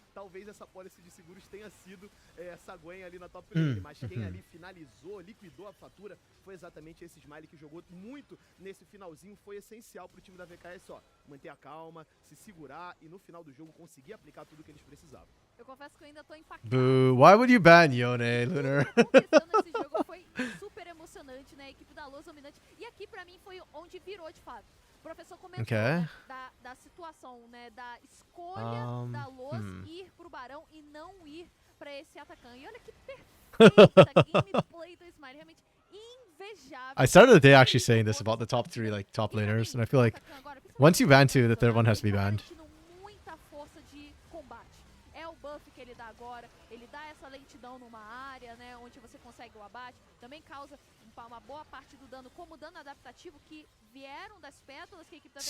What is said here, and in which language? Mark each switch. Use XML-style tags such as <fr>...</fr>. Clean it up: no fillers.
<pt>Talvez essa policy de seguros tenha sido essa Gwen ali na top lane, mas quem ali finalizou, liquidou a fatura, foi exatamente esse Smiley que jogou muito nesse finalzinho, foi essencial pro time da VKS, ó, manter a calma, se segurar e no final do jogo conseguir aplicar tudo que eles precisavam. Eu confesso que eu ainda tô impactado.</pt> <en>Boo, why would you ban Yone, Lunar?</en> <pt>Esse jogo foi super emocionante, né? A equipe da Lowe's dominante. E aqui pra mim foi onde virou de fato. O professor comentou né, da situação, né? Da escolha da Lowe's ir pro Barão e não ir pra esse atacante. E olha que perfeita gameplay do Smiley, realmente invejável.</pt> <en>I started the day actually saying this about the top 3 like top laners, and I feel like once you ban 2, the third one has to be banned.</en> <pt>Muita força de combate. É o buff que ele ele dá agora. Ele dá essa lentidão numa área, né, onde você consegue o abate. Também causa uma boa parte do dano como dano adaptativo que vieram das pétalas que a equipe da VKS</pt>